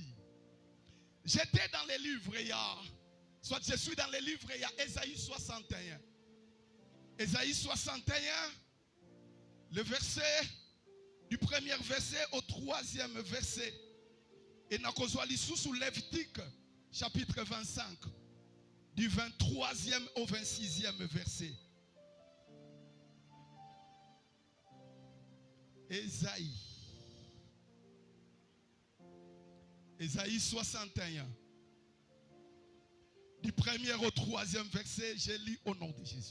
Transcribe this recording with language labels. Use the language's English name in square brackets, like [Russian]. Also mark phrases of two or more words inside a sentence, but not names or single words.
[French] J'étais dans les livres, soit je suis dans les livres, il y a Ésaïe 61. Ésaïe 61, le verset, du premier verset au troisième verset. Et Nakozwalisou sous Lévitique, chapitre 25, du 23e au 26e verset. Ésaïe 61. Du premier au troisième verset, je lis au nom de Jésus.